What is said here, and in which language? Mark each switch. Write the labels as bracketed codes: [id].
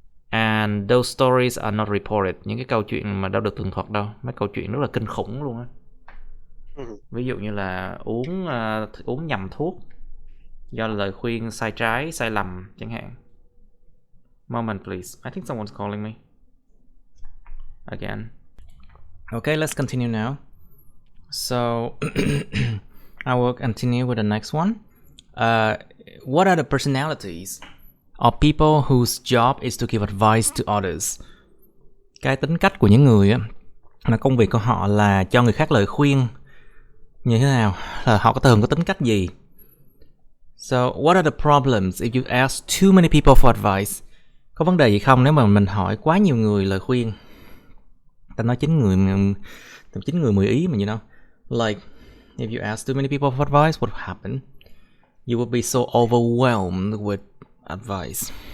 [en] And those stories are not reported. [vi] Những cái câu chuyện mà đâu được tường thuật đâu. Mấy câu chuyện rất là kinh khủng luôn á. Ví dụ như là uống nhầm thuốc do lời khuyên sai trái, sai lầm chẳng hạn. [en] Moment please. I think someone's calling me. Again. Okay, let's continue now. So I will continue with the next one. What are the personalities of people whose job is to give advice to others? [vi] Cái tính cách của những người á, là công việc của họ là cho người khác lời khuyên như thế nào, là họ thường có tính cách gì? [en] So what are the problems if you ask too many people for advice? [vi] Có vấn đề gì không nếu mà mình hỏi quá nhiều người lời khuyên? ta nói 9 người 10 ý mà, [en] you know. Like, if you ask too many people for advice, what would happen? You would be so overwhelmed with advice.